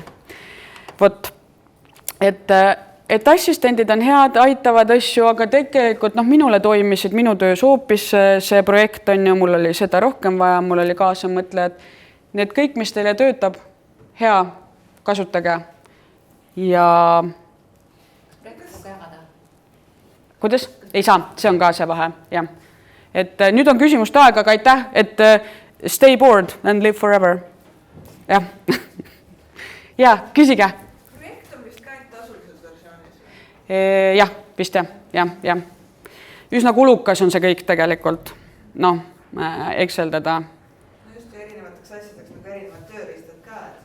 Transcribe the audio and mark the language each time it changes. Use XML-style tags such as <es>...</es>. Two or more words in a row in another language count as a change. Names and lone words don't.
<et>Vot, et assistendid on head, aitavad asju, aga tegelikult minule toimisid minu töös hoopis see projekt on ju, mul oli seda rohkem vaja, mul oli kaasamõtlejad. Need kõik, mis teile töötab, hea, kasutage. Ja kuidas? Ei saa, see on ka see vahe, jah. Et nüüd on küsimuste aeg, aga aitäh, et</et> <en>stay bored and live forever.</en> <et>Jah, ja, küsige. Jah, vist jah. Üsna kulukas on see kõik tegelikult, Exceldada. Just erinevateks asjadeks, nagu erinevad tööriistad ka.</et>